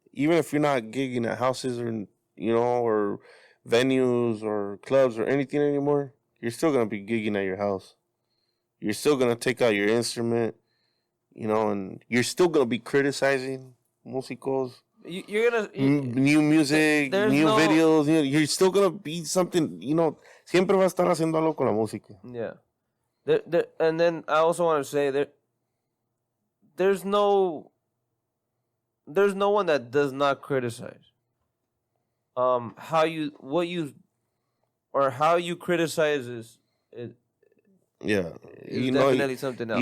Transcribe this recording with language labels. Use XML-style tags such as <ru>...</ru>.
<en>Even if you're not gigging at houses or or venues or clubs or anything anymore, you're still gonna be gigging at your house. You're still gonna take out your instrument, and you're still gonna be criticizing musicos. You're gonna new music, new videos. You're still gonna be something.</en> <es>Siempre va a estar haciendo algo con la música.</es> <en>Yeah. And then I also want to say there's no one that does not criticize. How you criticize is definitely something else.</en>